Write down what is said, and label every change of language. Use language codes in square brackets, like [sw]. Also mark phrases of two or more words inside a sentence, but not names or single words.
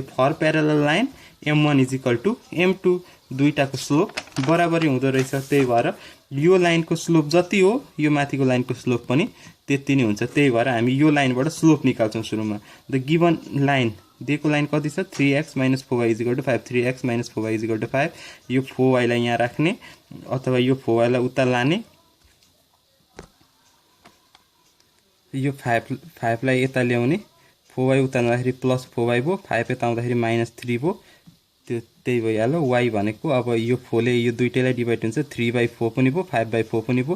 [en] for parallel line [ne] m1 = m2 दुईटाको स्लोप बराबरी हुँदो रहेछ। त्यही भएर यो लाइनको स्लोप जति हो यो माथिको लाइनको स्लोप पनि त्यति नै हुन्छ। त्यही भएर हामी यो लाइनबाट स्लोप निकाल्छौँ सुरुमा। [en] the given line [ne] दिएको लाइन कति छ 3x - 4y = 5। 3x - 4y = 5। यो 4y लाई यहाँ राख्ने अथवा यो 4y लाई उता लाने, यो 5 लाई यता ल्याउने, 4y उता लाँदाखेरि +4y भयो, 5 यता आउँदाखेरि -3 भयो। त्यही भइहाल्यो। y भनेको अब यो 4 ले यो दुईटैलाई डिभाइड हुन्छ 3/4 पनि भयो 5/4 पनि भयो।